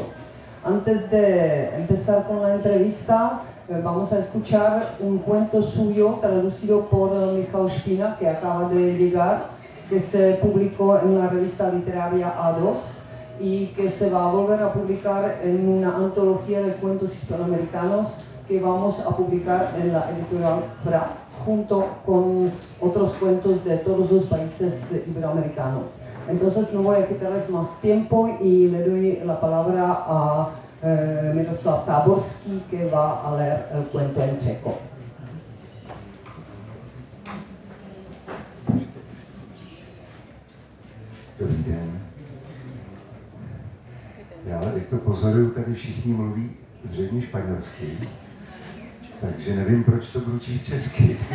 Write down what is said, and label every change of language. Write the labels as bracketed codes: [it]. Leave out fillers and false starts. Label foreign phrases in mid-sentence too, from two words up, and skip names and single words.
[es] Antes de empezar con la entrevista, vamos a escuchar un cuento suyo traducido por Michał Špina, que acaba de llegar, que se publicó en la revista literaria A2 y que se va a volver a publicar en una antología de cuentos hispanoamericanos que vamos a publicar en la editorial FRA, junto con otros cuentos de todos los países iberoamericanos. Entonces no voy a quitarles más tiempo y le doy la palabra a Miroslav Táborský, que va a leer el cuento en checo. [cs] Dobrý den. Já, jak to pozoruju, tady všichni mluví zřejmě španělsky, takže nevím, proč to budu číst česky.